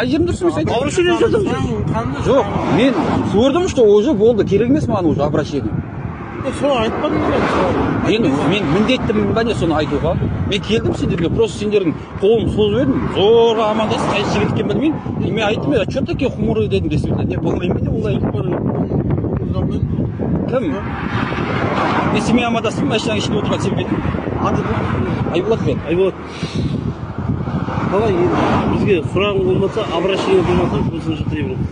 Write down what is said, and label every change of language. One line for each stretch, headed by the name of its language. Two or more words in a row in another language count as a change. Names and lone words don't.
Kazakh: Қай жерім дұрыс емес айтып? Обращение жасау. Жоқ, мен көрдім,
Russian: что уже
Kazakh: болды, керек емес маған
Russian: уже обращение.
Kazakh: Солай айтпадың ба? Енді мен міндеттімін ба не соны айтуға? Мен келдім сендерге, просто сендердің қолын созып едім, зорға амандасып, қайсы жігіт екенін білмеймін. Мен айттым,
Russian: что такие хмурые
Kazakh: дедім десем, не болмаймын деп олай. Кім? Мен сенімен амандастым, машинаның ішінде отырған сен бе? Айболат мен. Айболат. Қалай енді бізге сұрағың болмаса, обращение болмаса, жұмысын жасай беріңіз.